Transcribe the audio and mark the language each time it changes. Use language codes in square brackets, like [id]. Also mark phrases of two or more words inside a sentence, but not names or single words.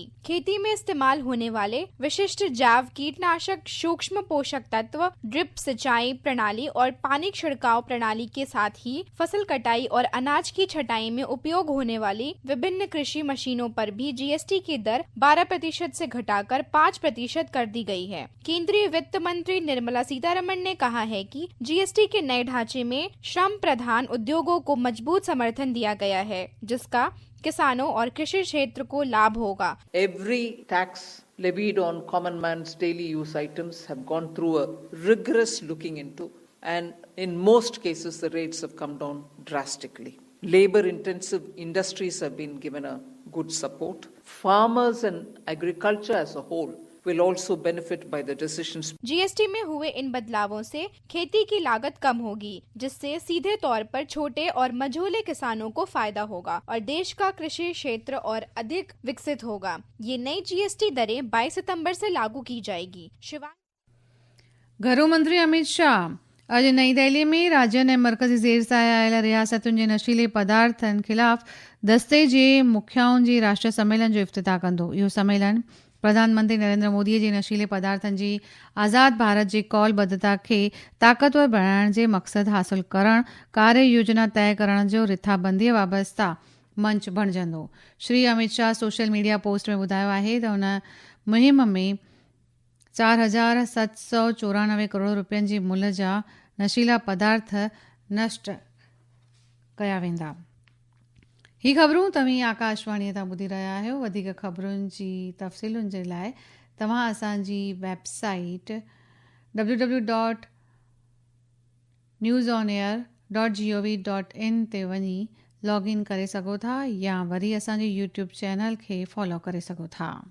[hi] खेती में इस्तेमाल होने वाले विशिष्ट जैव कीटनाशक, सूक्ष्म पोषक तत्व, ड्रिप सिंचाई प्रणाली और पानी छिड़काव प्रणाली के साथ ही फसल कटाई और अनाज की छटाई में उपयोग होने वाली विभिन्न कृषि मशीनों पर भी जीएसटी की दर 12% से घटाकर 5% कर दी गई है. केंद्रीय वित्त मंत्री निर्मला सीतारमण ने कहा है कि जीएसटी के नए ढांचे में श्रम प्रधान उद्योगों को मजबूत समर्थन दिया गया है, जिसका किसानों और कृषि क्षेत्र को लाभ होगा. [en] Every tax levied on common man's daily use items have gone through a rigorous looking into, and in most cases the rates have come down drastically. Labor intensive industries have been given a good support. Farmers and agriculture as a whole will also benefit by the decisions. [hi] जीएसटी में हुए इन बदलावों से खेती की लागत कम होगी, जिससे सीधे तौर पर छोटे और मझोले किसानों को फायदा होगा और देश का कृषि क्षेत्र और अधिक विकसित होगा. ये नई जीएसटी दरें 22 सितंबर से लागू की जाएगी. [sd] गृह मंत्री अमित शाह अॼु नई दिल्ली में राज्यनि ऐं मर्कज़ी ज़ेर सां आयल रियासतुनि जे नशीले पदार्थनि ख़िलाफ़ दस्ते जे मुखियाउनि जी राष्ट्रीय सम्मेलन जो इफ़्तिताह कंदो. इहो सम्मेलन प्रधानमंत्री नरेंद्र मोदीअ जी नशीले पदार्थनि जी आज़ाद भारत जी कौलबद्धता खे ताक़तवर बणाइण जे मक़सदु हासिल करणु कार्य योजना तय करण जो रिथाबंदीअ वाबस्ता मंच बणिजंदो। श्री अमित शाह [en] social media post [sd] में ॿुधायो आहे त हुन मुहिम में 4,794 करोड़ रुपयनि जी मुल्ह जा नशीला पदार्थ नष्ट कया वेंदा। ही ख़बरूं तव्हीं आकाशवाणीअ तां ॿुधी रहिया आहियो। वधीक ख़बरुनि जी तफ़सीलुनि जे लाइ तव्हां असांजी वेबसाइट www.newsonair.gov.in ते वञी लॉगिन करे सघो था या वरी असांजे [en] YouTube channel [sd] खे फॉलो करे सघो था।